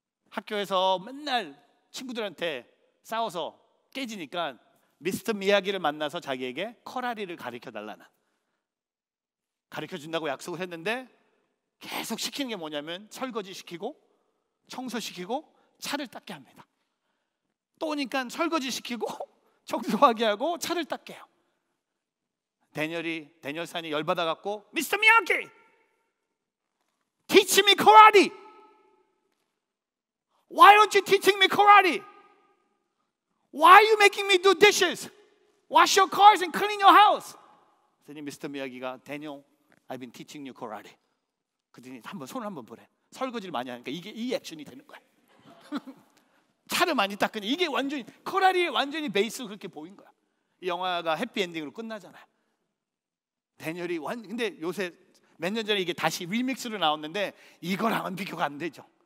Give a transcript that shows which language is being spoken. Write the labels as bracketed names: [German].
[Korean] 학교에서 맨날 친구들한테 싸워서 깨지니까 미스터 미야기를 만나서 자기에게 커라리를 가르쳐 달라는, 가르쳐 준다고 약속을 했는데 계속 시키는 게 뭐냐면 설거지 시키고 청소시키고 차를 닦게 합니다. 또 오니까 설거지 시키고 청소하게 하고 차를 닦게 해요. 데니얼 산이 열받아 갖고 미스터 미야기, [English] teach me karate. Why aren't you teaching me karate? Why are you making me do dishes? Wash your cars and clean your house. [Korean] 그랬더니 미스터 미야기가 데니얼, [English] I've been teaching you karate. [Korean] 그랬더니 한번 손을 한번 보래. 설거지를 많이 하니까 이게 이 액션이 되는 거야. 차를 많이 닦으니 이게 완전히 커라리의 완전히 베이스 그렇게 보인 거야. 이 영화가 해피엔딩으로 끝나잖아요. 데니얼이 근데 요새 몇 년 전에 이게 다시 리믹스로 나왔는데 이거랑은 비교가 안 되죠.